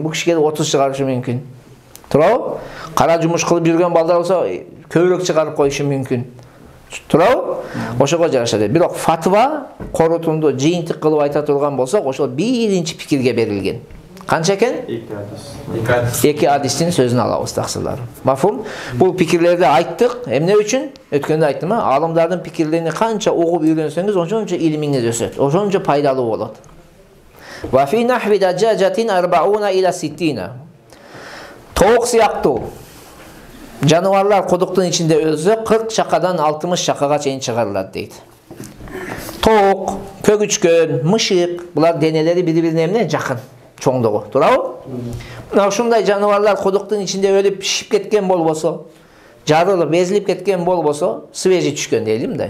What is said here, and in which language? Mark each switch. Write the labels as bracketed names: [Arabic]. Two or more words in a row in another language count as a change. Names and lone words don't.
[Kyrgyz] Бул кишиге 30 чыгарышы мүмкүн. Туурабы? Кара жумуш кылып жүргөн балдар болсо, көбүрөөк чыгарып коюшу мүмкүн. Туурабы? Ошого жараша дейт. Бирок фатва корутунду жыйынтык кылып айта турган болсок, ошол биринчи пикирге берилген. Канча экен? 2 hadis. 2 hadistин сөзүн алабыз таксылар. Мафум? Бул пикирлерди айттык. Эмне үчүн? Өткөндө айттым, алымдардын пикирлерин канча угуп үйрөнсөңүз, ошончо илимиңиз өсөт. Ошончо пайдалуу болот. [Arabic] وفي نحو دجاجة 40 إلى 60. [Kyrgyz] Тоок сыяктуу жаныбарлар кудуктун ичинде өлсө 40 чакадан 60 чакага чейин чыгарылат дейт. Тоок, көгүчкөн, мышык, булар денелери бири-бирине эмне жакын. Чоңдугу, туурабы? Мына ушундай жаныбарлар кудуктун ичинде өлүп пишип кеткен болбосо, жарылып, безилип кеткен болбосо, свежий түшкөн дейлим да.